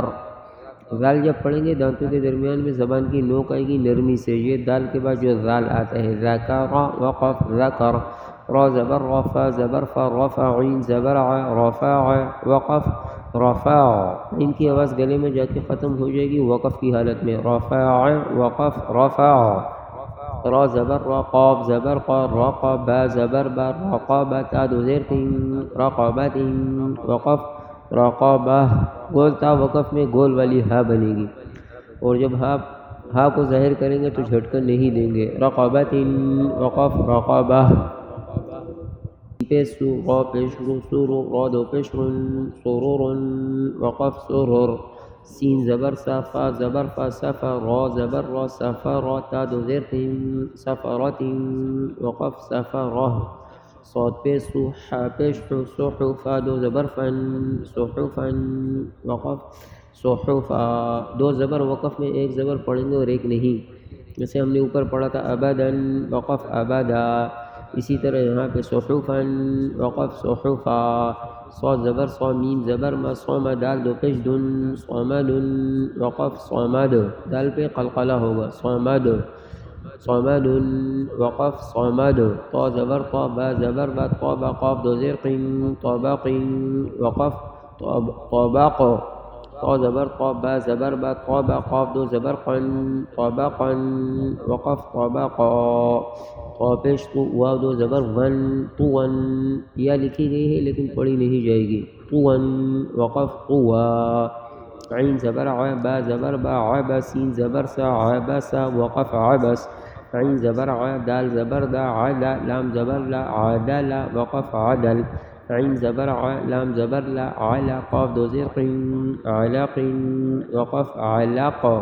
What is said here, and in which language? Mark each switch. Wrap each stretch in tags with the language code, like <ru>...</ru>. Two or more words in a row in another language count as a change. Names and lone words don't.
<ur>ذال جب پڑھیں گے دانتوں کے درمیان میں زبان کی نوک آئے گی نرمی سے، یہ دال کے بعد جو ذال آتا ہے، ذکر، وقف ذکر۔ را زبر را، فا زبر فا، رفع، عین زبر ع، رفع، وقف رفع۔ ان کی آواز گلے میں جا کے ختم ہو جائے گی وقف کی حالت میں، رفع، وقف رفع۔ را زبر را، قاف زبر قا، رقا، با زبر با، رقابہ، تا دو زیر تین، رقابت، وقف رقابہ۔ گول تا وقف میں گول والی ہا بنے گی اور جب ہا کو ظاہر کریں گے تو جھٹکا نہیں دیں گے، رقابت، وقف رقابہ۔ پیش سو، را پیش رو، سرو، را دو پیش رن، سرور، وقف سرور۔ سین زبر سا، فا زبر فا، سفا، را زبر را، سفا، تا دو زیر تین، سفرت، وقف سفرہ۔ صاد پیش سو، حا پیش حو، صحفا، دو زبر فن، صحفن، وقف صحفا۔ دو زبر وقف میں ایک زبر پڑھیں گے اور ایک نہیں، جیسے ہم نے اوپر پڑھا تھا ابداً وقف ابدا، اسی طرح یہاں پہ صحفاً وقف صحفا، صاد زبر صا میم زبر ما صوم دال دو پیش دن صامد وقف صامد، دال پہ قلقلہ ہوگا صامد صامد وقف صامد، طا زبر طا با زبر با طابق قاف دو زیر قین طابق وقف طابق، طا زبر طا با زبر با طابق قاف دو زبر قن طابقا وقف طابقا، طا پیش تو واو دو زبر ون طون، یا لکھی گئی ہے لیکن پڑھی نہیں جائے گی طون وقف طوا، عین زبر ع با زبر با عبس سین زبر سا عبس وقف عبس، عین زبر ع دال زبر دا عدا لام زبر لا عدل وقف عدل، عین زبر ع لام زبر لا علا قاف دو زیر قین علق وقف علق،</ur>